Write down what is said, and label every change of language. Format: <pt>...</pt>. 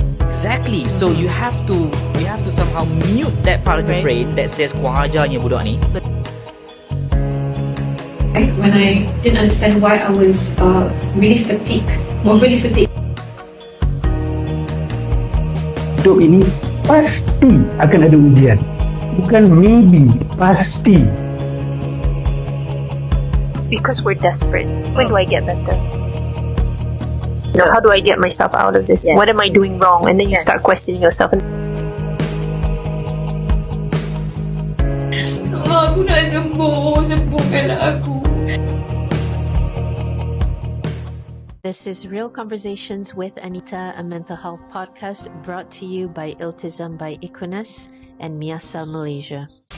<en>Exactly. So you have to somehow mute that part of your brain that says</en> <ms>kurang ajarnya budak ni.</ms> <en>When I didn't understand why I was really fatigued, overly fatigued.</en> <ms>Hidup ini pasti akan ada ujian. Bukan</ms> <en>maybe,</en> <ms>pasti.</ms> <en>Because we're desperate. When do I get better? You know, how do I get myself out of this? Yes. What am I doing wrong? And then you start questioning yourself.</en> <ms>Aku nak sembuhkanlah aku.</ms> <en>This is Real Conversations with Anita, a mental health podcast brought to you by Iltizam by Equinus and Miasa Malaysia.</en>